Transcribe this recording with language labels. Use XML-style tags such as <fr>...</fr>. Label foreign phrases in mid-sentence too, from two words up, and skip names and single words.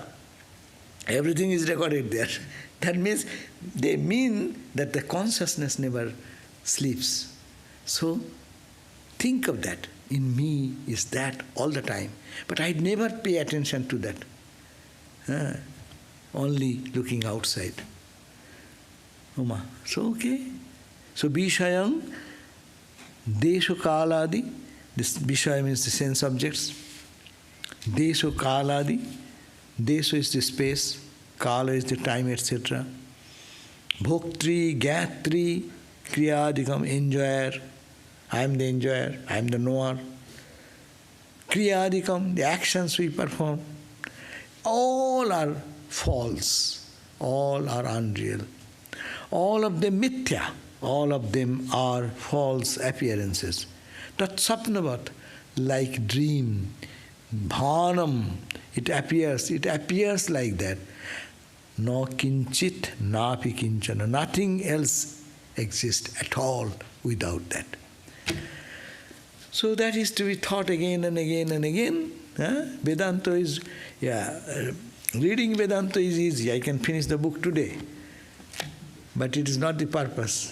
<en>Everything is recorded there. That means, they mean that the consciousness never sleeps. So, think of that. In me is that all the time. But I never pay attention to that. Only looking outside. Uma. So, okay. So,</en> <sa>विषयं, देशकालादिं.</sa> <en>This Vishaya means the sense objects. Deśa-kālādiṃ. Deśa is the space, Kāla is the time, etc.</en> <sa>भोक्तृज्ञातृक्रियादिकम्,</sa> <en>enjoyer. I am the enjoyer, I am the knower. Kriyādikam, the actions we perform. All are false, all are unreal. All of them mithya, all of them are false appearances.</en> <sa>तत् स्वप्नवत्,</sa> <en>like dream. Bhānam, it appears like that.</en> <sa>न किञ्चित्, नापि किञ्चन.</sa> <en>Nothing else exists at all without that. So that is to be thought again and again and again. Vedanta is, reading Vedanta is easy. I can finish the book today. But it is not the purpose.</en>